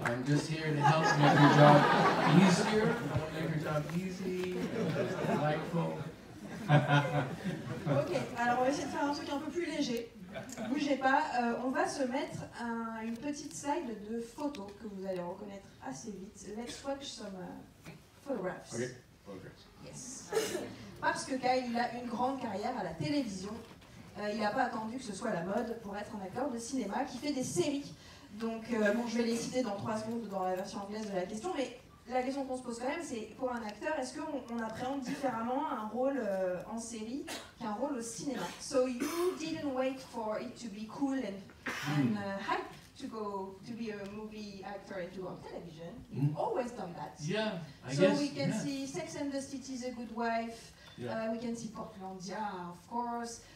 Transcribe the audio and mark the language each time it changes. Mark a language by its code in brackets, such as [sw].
[en] I'm just here to help make your job easier. I want to make your job easy, delightful. [fr] Ok, alors on va essayer de faire un truc un peu plus léger. Bougez pas, on va se mettre une petite slide de photos que vous allez reconnaître assez vite. [en] Let's watch some photographs. Okay. Photographs. Yes. [fr] Parce que Kyle, il a une grande carrière à la télévision. Il n'a pas attendu que ce soit la mode pour être un acteur de cinéma qui fait des séries. Donc, bon, je vais les citer dans 3 secondes dans la version anglaise de la question, mais la question qu'on se pose quand même, c'est pour un acteur, est-ce qu'on appréhende différemment un rôle en série qu'un rôle au cinéma? [en] So you didn't wait for it to be cool and hype to go to be a movie actor and to go on television. You've always done that. Yeah, I so guess. we can yeah. see Sex and the City is a Good Wife. Yeah. We can see Portlandia, of course.